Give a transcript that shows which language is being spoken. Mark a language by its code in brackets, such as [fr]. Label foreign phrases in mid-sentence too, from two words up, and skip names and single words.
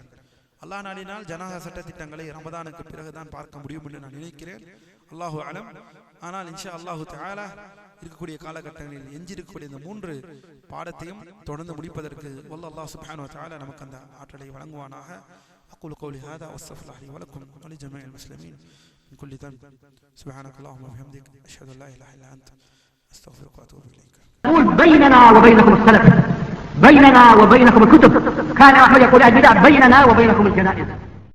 [ta] அல்லாஹ் நாடினால் ஜனாசா சட்டத்திட்டங்களை ரமதானுக்கு பிறகுதான் பார்க்க முடியும் என்று நான் நினைக்கிறேன். [ar] الله أعلم. [ta] ஆனால் [ar] إن شاء الله تعالى [ta] இருக்கக்கூடிய காலகட்டங்களில் எஞ்சிருக்கக்கூடிய இந்த 3 பாடத்தையும் தொடர்ந்து முடிப்பதற்கு [ar] الله سبحانه و تعالى [ta] நமக்கு அந்த ஆற்றலை வழங்குவானாக. [ar] أقول قولي هذا واستغفر الله لي ولكم ولجميع المسلمين من كل ذنب. سبحانك اللهم وبحمدك أشهد أن لا إله إلا أنت أستغفرك وأتوب إليك. بيننا وبينكم السلف، بيننا وبينكم الكتب. كان أحمد يقول البدع بيننا وبينكم الجنائز.